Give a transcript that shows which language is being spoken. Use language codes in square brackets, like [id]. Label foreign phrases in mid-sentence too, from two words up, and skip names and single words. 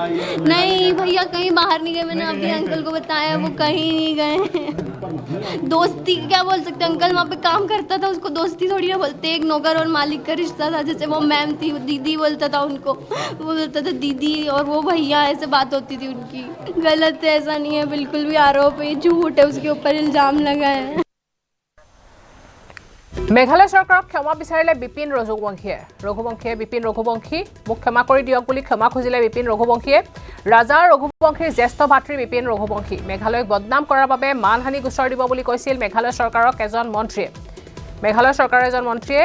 [hi] नहीं भैया कहीं बाहर नहीं गए मैंने अभी अंकल को बताया वो कहीं नहीं गए दोस्ती क्या बोल सकते अंकल वहाँ पे काम करता था उसको दोस्ती थोड़ी ना बोलते एक नौकर और मालिक का रिश्ता था जैसे वो मैम थी दीदी बोलता था उनको वो बोलता था दीदी और वो भैया ऐसे बात होती थी उनकी गलत है ऐसा नहीं है बिल्कुल भी आरोप है झूठ है उसके ऊपर इल्जाम लगा है [as] মেঘালয় চৰকাৰক ক্ষমা বিচাৰিলে বিপিন ৰঘুবংশীয়ে বিপিন ৰঘুবংশী মোক ক্ষমা কৰি দিয়ক বুলি ক্ষমা খুজিলে বিপিন ৰঘুবংশীয়ে ৰাজা ৰঘুবংশীৰ জ্যেষ্ঠ ভাতৃ বিপিন ৰঘুবংশী মেঘালয়ক বদনাম কৰাৰ বাবে মানহানি গোচৰ দিব বুলি কৈছিল মেঘালয় চৰকাৰক এজন মন্ত্ৰীয়ে মেঘালয় চৰকাৰৰ এজন মন্ত্ৰীয়ে